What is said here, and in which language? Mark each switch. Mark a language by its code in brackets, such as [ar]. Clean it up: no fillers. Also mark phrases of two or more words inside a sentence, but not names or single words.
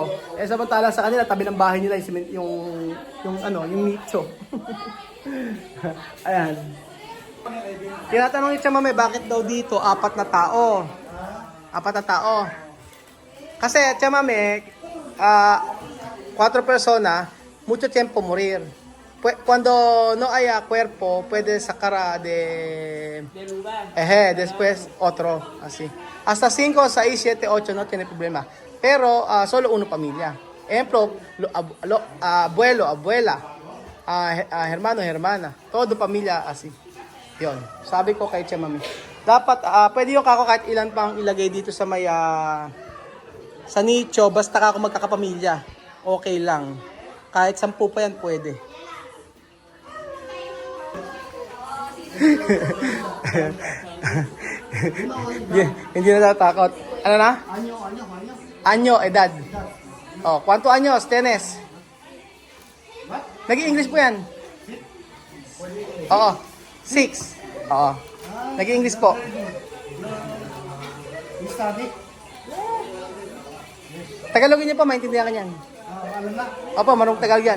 [tl] Samantalang sa kanila tabi ng bahay nila yung nicho. Ayan. Tinatanong ni Chamame, bakit daw dito 4 na tao? 4 na tao. Kasi [es] Chamame, 4 persona, mucho tiempo morir. Cuando no haya cuerpo, puede sacar de después otro, así. Hasta 5, 6, 7, 8 no tiene problema. Pero solo uno familia. Ejemplo, abuelo, abuela, hermano, hermana, todo familia así. [tl] Yon, sabi ko kay Chamami. Dapat, pwede yung kako kahit ilan pang ilagay dito sa may, sa nicho, basta kako magkakapamilya. Okay lang. Kahit 10 pa yan, pwede. Hindi na natatakot. Ano na? [es] Anyo, edad. ¿Cuánto años tienes? [tl] Nag-i-English po yan. Oo. 6. Oo. Nag-i-English po. Tagalogin niyo pa, maintindihan ka niyan. Opo, marunong Tagalog yan.